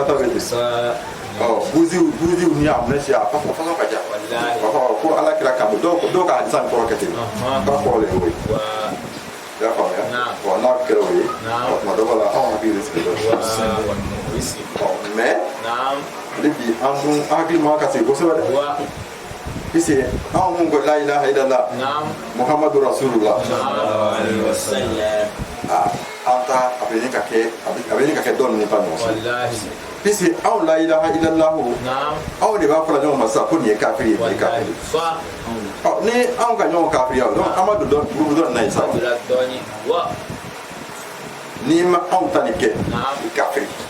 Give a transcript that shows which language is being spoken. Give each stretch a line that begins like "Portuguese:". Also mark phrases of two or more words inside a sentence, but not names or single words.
Bambara: ta bɛ ten buziw ni amnesi a façon ka ca ko alakira kan dɔw ka hadisa nin kɔrɔ kɛ ten k'a kɔrɔ le y'o ye i y'a faamuya n'a kɛra o ye tuma dɔ la anw hakili bɛ sigi dɔɔnin mais ale bi an dun hakili man ka sigi kosɛbɛ dɛ puisque anw mun ko
Arabic: لا إله إلا الله محمد رسول الله
Bambara: an ta a bɛ ɲini ka kɛ dɔɔnin ta ɲɔgɔn fɛ puisque anw
Arabic: لا إله إلا الله
Bambara: aw de b'a fɔla ɲɔgɔn ma sisan ko nin ye kafiri ye nin ye kafiri ni anw ka ɲɔgɔn kafiriya donc an ma don groupe dɔ nin na yen sa n'i ma anw ta nin kɛ i kafiri